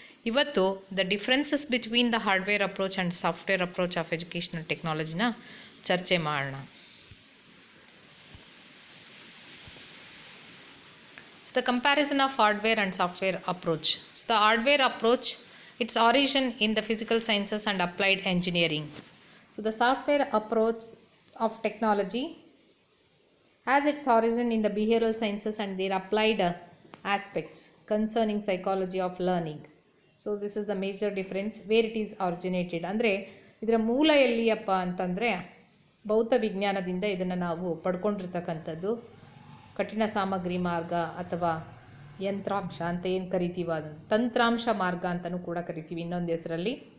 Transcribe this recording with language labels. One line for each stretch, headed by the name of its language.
English: ಇವತ್ತು the differences between the hardware approach and software approach of educational ಟೆಕ್ನಾಲಜಿನ ಚರ್ಚೆ ಮಾಡೋಣ. So the comparison of hardware and software approach. So the hardware approach, its origin in the physical sciences and applied engineering. So the software approach of technology has its origin in the behavioral sciences and their applied aspects concerning psychology of learning. So this is the major difference where it is originated.
Kannada: ಅಂದರೆ ಇದರ ಮೂಲ ಎಲ್ಲಿಯಪ್ಪ ಅಂತಂದರೆ ಭೌತ ವಿಜ್ಞಾನದಿಂದ ಇದನ್ನು ನಾವು ಪಡ್ಕೊಂಡಿರ್ತಕ್ಕಂಥದ್ದು. ಕಠಿಣ ಸಾಮಗ್ರಿ ಮಾರ್ಗ ಅಥವಾ ಯಂತ್ರಾಂಶ ಅಂತ ಏನು ಕರಿತೀವಿ, ಅದನ್ನು ತಂತ್ರಾಂಶ ಮಾರ್ಗ ಅಂತಲೂ ಕೂಡ ಕರಿತೀವಿ ಇನ್ನೊಂದು ಹೆಸರಲ್ಲಿ.